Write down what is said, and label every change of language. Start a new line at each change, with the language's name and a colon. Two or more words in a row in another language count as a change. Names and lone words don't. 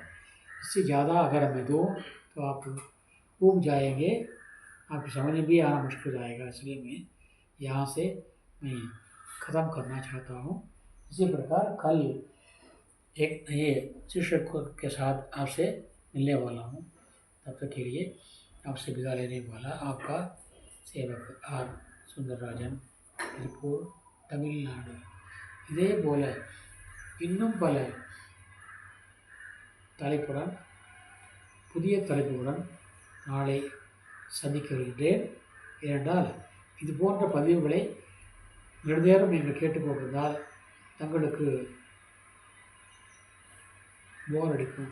Hindi: इससे ज़्यादा अगर मैं दूँ तो आप ऊब जाएंगे, आपको समझ में भी आना मुश्किल हो जाएगा, इसलिए मैं यहाँ से मैं ख़त्म करना चाहता हूँ। इसी प्रकार कल एक नए शीर्षक के साथ आपसे मिलने वाला हूँ। तब तक के लिए आपसे विदा लेने वाला आपका सेवक आर சுந்தரராஜன், திருப்பூர், தமிழ்நாடு.
Tamil: இதே போல இன்னும் பல தலைப்புடன் புதிய தலைப்புடன் நாளை சந்திக்க வருகின்றேன். ஏனென்றால் இது போன்ற பதிவுகளை நெடுநேரம் நீங்கள் கேட்டுக்கொண்டிருந்தால் தங்களுக்கு போர் அடிக்கும்.